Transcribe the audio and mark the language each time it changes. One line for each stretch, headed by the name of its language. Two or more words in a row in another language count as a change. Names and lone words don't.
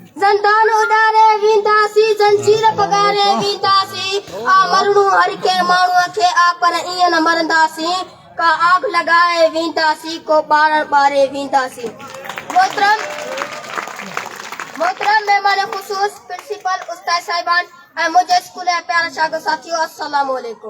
Sindhi: संतान उडारे वींदासी जंजीर पगारे वींदासी आ मरणो हर के माण्हूअ खे आ पर ईअं न मरंदासीं का आग लगाए वींदासी को ॿार ॿारे वींदासी। मोहतरम मेहमान ख़ुसूस प्रिंसिपल उस्ताद साहिबान ऐं मुंहिंजे स्कूल जा प्यारा शागिर्द साथियो
Arabic: السلام عليكم.